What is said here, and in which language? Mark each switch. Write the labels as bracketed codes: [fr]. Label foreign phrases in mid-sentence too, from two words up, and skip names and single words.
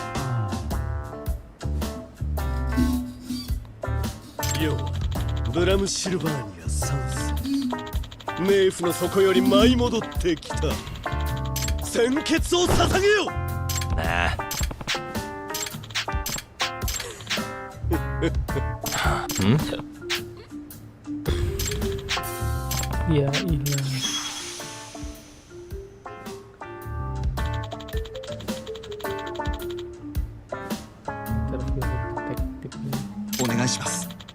[ja] よう、ブラムシルバーニアサンス。冥府の底より舞い戻ってきた。鮮血を捧げよ。 Nah. Hmm? [id] Ya ilah. Interview detektifnya. [ja] お願いします。